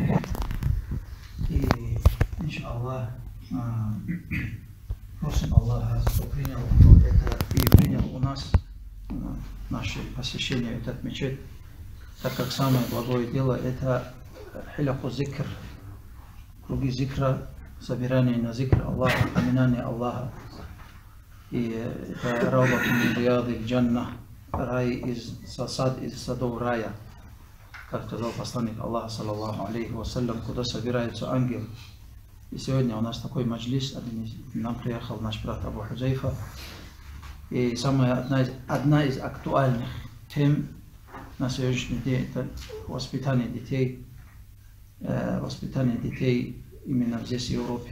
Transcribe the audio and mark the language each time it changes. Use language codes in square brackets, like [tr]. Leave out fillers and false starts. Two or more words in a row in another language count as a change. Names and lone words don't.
[ru] И иншаллах просим Аллаха, что принял это и принял у нас наше посещение этот мечеть, так как самое благое дело это [ar] حلق الذكر, [ru] круги зикра, собирание на зикр Аллаха, поминание Аллаха. И это [ar] روضة من رياض الجنة, [ru] рай из садов рая, как сказал посланник Аллаха, [ar] صلى الله عليه وسلم, [ru] куда собираются ангелы. И сегодня у нас такой маджлис, нам приехал наш брат Абу Хузайфа. И одна из актуальных тем на сегодняшний день это воспитание детей именно здесь, в Европе.